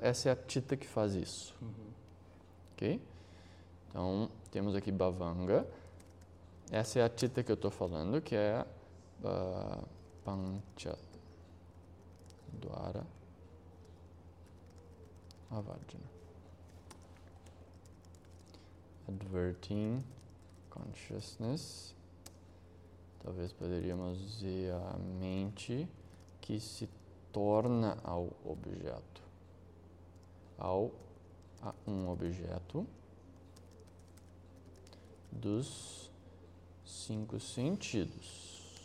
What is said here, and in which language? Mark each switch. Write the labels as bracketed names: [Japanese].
[Portuguese] Essa é a Tita que faz isso. Ok? Então, temos aqui Bhavanga. Essa é a Tita que eu estou falando, que é Pancha Dwara Avajna. [English] Adverting consciousness. [Portuguese] Talvez poderíamos dizer a mente que se torna ao objeto. A um objeto dos cinco sentidos.